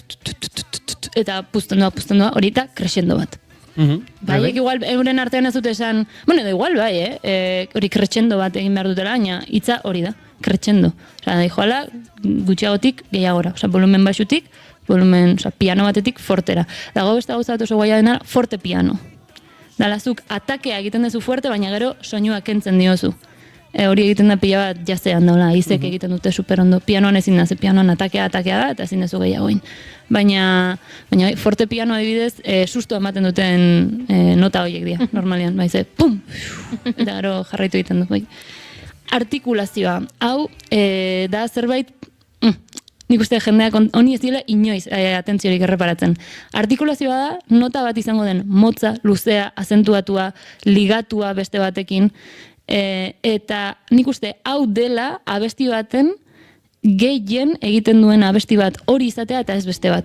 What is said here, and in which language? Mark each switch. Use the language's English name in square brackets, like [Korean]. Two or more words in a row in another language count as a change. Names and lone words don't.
[Basque] eta puzten doa, hori eta crescendo bat. Baiek igual euren artean ez dute esan, bueno, [Spanish] da igual [Basque] bai, hori crescendo bat egin behar dutela, baina hitza hori da, crescendo. Da joala gutxiagotik gehiagora, volumen baxutik, volumen piano batetik fortera. Dago beste gauza bat oso guaia dena, [Italian] forte piano. [Basque] Dalazuk atakea egiten dezu fuerte, baina gero soinua kentzen diozu. Hori egiten da pila bat jazean daula, izek egiten dute super ondo. Pianoan ezin da, pianoan atakea da, eta ezin dezu gehiagoin. Baina [Italian] forte piano [Basque] adibidez, susto ematen duten nota horiek dira, normalian. Baize, pum! Eta gero jarraitu egiten dut. Artikulazioa, hau da zerbait, nik uste jendeak honi ez dira inoiz atentziorik erreparatzen. Artikulazioa da, nota bat izango den motza, luzea, azentuatua, ligatua beste batekin, eta nik uste hau dela abesti baten gehien egiten duen abesti bat hori izatea eta ez beste bat.